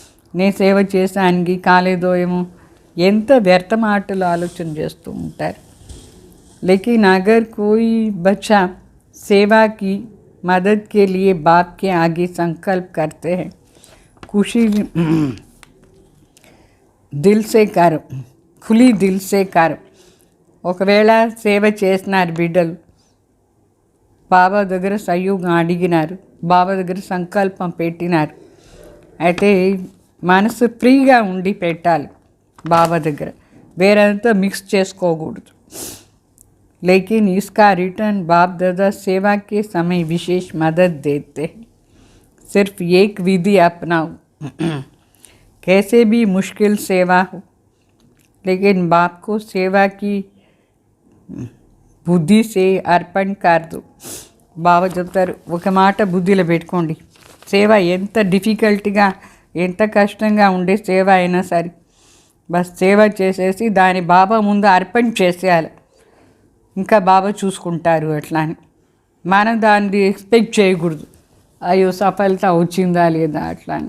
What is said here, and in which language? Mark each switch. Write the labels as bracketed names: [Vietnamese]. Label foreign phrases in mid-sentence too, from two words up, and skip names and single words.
[Telugu] నేను సేవ చేసానికి కాలేదో ఏమో, ఎంత వ్యర్థ మాటలు ఆలోచన చేస్తూ ఉంటారు. [Hindi] लेकिन अगर कोई बच्चा सेवा की मदद के लिए बाप के आगे संकल्प करते हैं, खुशी दिल से करो, खुली दिल से करो. [Telugu] ఒకవేళ సేవ చేసినారు బిడ్డలు, బాబా దగ్గర సహయోగం అడిగినారు, బాబా దగ్గర సంకల్పం పెట్టినారు, అయితే మనసు ఫ్రీగా ఉండి పెట్టాలి బాబా దగ్గర, వేరంతా మిక్స్ చేసుకోకూడదు. [Hindi] लेकिन इसका रिटर्न बाप दादा सेवा के समय विशेष मदद देते हैं. सिर्फ एक विधि अपनाओ, कैसे भी मुश्किल सेवा हो, लेकिन बाप को सेवा की बुद्धि से अर्पण कर दो. [Telugu] బాబా చెప్తారు, ఒక మాట బుద్ధిలో పెట్టుకోండి, సేవ ఎంత డిఫికల్ట్గా ఎంత కష్టంగా ఉండే సేవ అయినా సరే బస్ సేవ చేసేసి దాని బాబా ముందు అర్పణ చేసేయాలి, ఇంకా బాబా చూసుకుంటారు అట్లా అని. మనం దాన్ని ఎక్స్పెక్ట్ చేయకూడదు, అయ్యో సఫలత వచ్చిందా లేదా అట్లా అని.